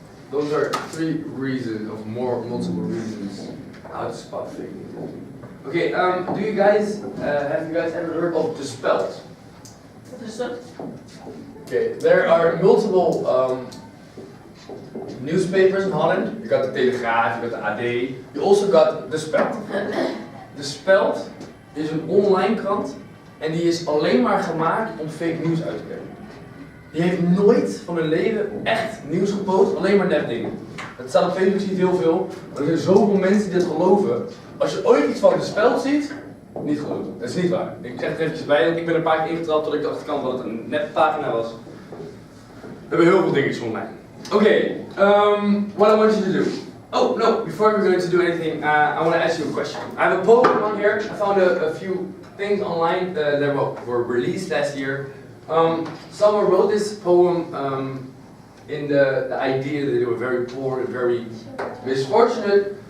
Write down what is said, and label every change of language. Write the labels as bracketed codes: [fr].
[en] Those are 3 reasons of multiple reasons how to spot fake news. Okay, do you guys have you guys ever heard of De Speld? What is that? Okay, there are multiple newspapers in Holland. You got the Telegraaf, you got the AD. You also got De Speld. [nl] De Speld is een online krant en die is alleen maar gemaakt om fake nieuws uit te brengen. Die heeft nooit van hun leven echt nieuws gepost, alleen maar nepdingen. Het staat op Facebook, ziet heel veel, maar er zijn zoveel mensen die dit geloven. Als je ooit iets van De Speld ziet, niet geloven. Dat is niet waar. Ik zeg het eventjes bij, want ik ben een paar keer ingetrapt tot ik dacht dat het een neppagina was. We hebben heel veel dingetjes online. [en] Okay, what I want you to do. Oh no, before we're going to do anything, I want to ask you a question. I have a poem on here. I found a few things online that were released last year. Someone wrote this poem in the idea that they were very poor and very misfortunate.